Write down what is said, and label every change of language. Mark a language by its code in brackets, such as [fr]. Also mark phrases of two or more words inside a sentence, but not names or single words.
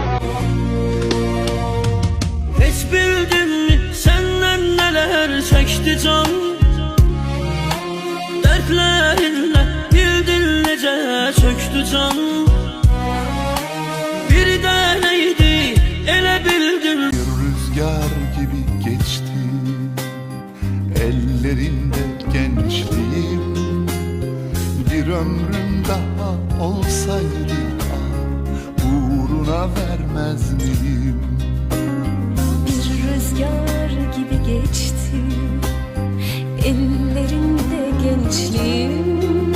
[az] Heç bildinmi səndən nələr çəkdi can? Dərdlərinlə bildin necə çöktü can. Bir dənəydi elə bildim. [tr] Rüzgar gibi geçti ellerinde gençliğim. Bir ömrüm daha olsaydı uğruna vermez miyim? Bir rüzgar gibi geçti ellerinde gençliğim.